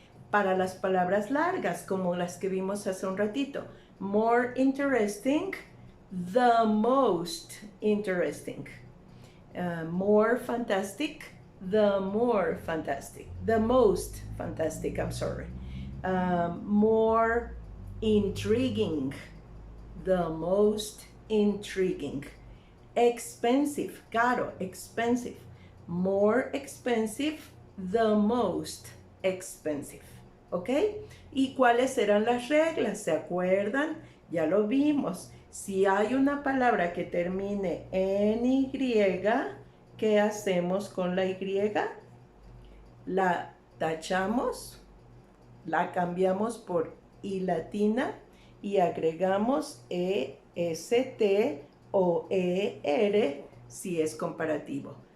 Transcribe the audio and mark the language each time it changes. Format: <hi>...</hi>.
<es>Para las palabras largas, como las que vimos hace un ratito.</es> <en>More interesting, the most interesting. More fantastic, the more fantastic. The most fantastic, I'm sorry. More intriguing, the most intriguing. Expensive, caro, expensive. More expensive, the most expensive. ¿Ok?</en> <es>¿Y cuáles eran las reglas? ¿Se acuerdan? Ya lo vimos. Si hay una palabra que termine en Y, ¿qué hacemos con la Y? La tachamos, la cambiamos por I latina y agregamos EST o ER si es comparativo.</es>